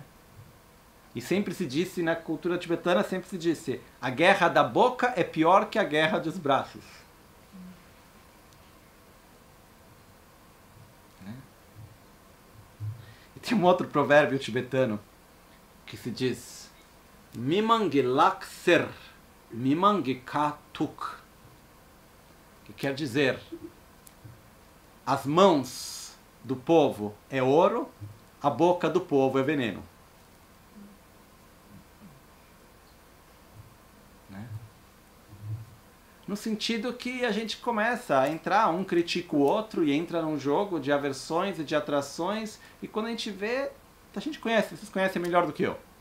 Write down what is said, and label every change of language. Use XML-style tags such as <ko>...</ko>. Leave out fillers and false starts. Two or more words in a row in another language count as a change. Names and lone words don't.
<pt>E sempre se disse, na cultura tibetana, sempre se disse, a guerra da boca é pior que a guerra dos braços. Né? E tem um outro provérbio tibetano que se diz,</pt> <bo>མི་དམངས་ལག་གསེར། མི་དམངས་ཁ་དུག,</bo> <pt>que quer dizer, as mãos do povo é ouro, a boca do povo é veneno. Né? No sentido que a gente começa a entrar, um critica o outro e entra num jogo de aversões e de atrações, e quando a gente vê, a gente conhece, vocês conhecem melhor do que eu.</pt>